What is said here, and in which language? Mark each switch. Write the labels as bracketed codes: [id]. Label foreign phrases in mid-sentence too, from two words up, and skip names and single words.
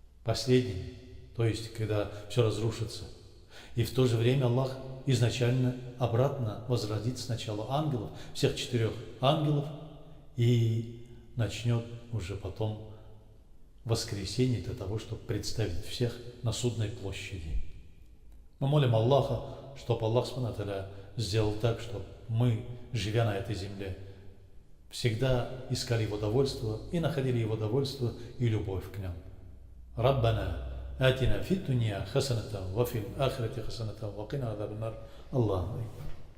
[ru] последними, то есть когда все разрушится. И в то же время Аллах изначально обратно возродит сначала ангелов, всех 4 ангелов, и начнет уже потом воскресенье для того, чтобы представить всех на судной площади. Мы молим Аллаха, чтобы [ar] الله سبحانه وتعالى [ru] сделал так, чтобы мы, живя на этой земле, всегда искали Его довольство и находили Его довольство и любовь к Нему. [ar] ربنا آتنا في الدنيا حسنة وفي الآخرة حسنة وقنا عذاب النار. الله أكبر.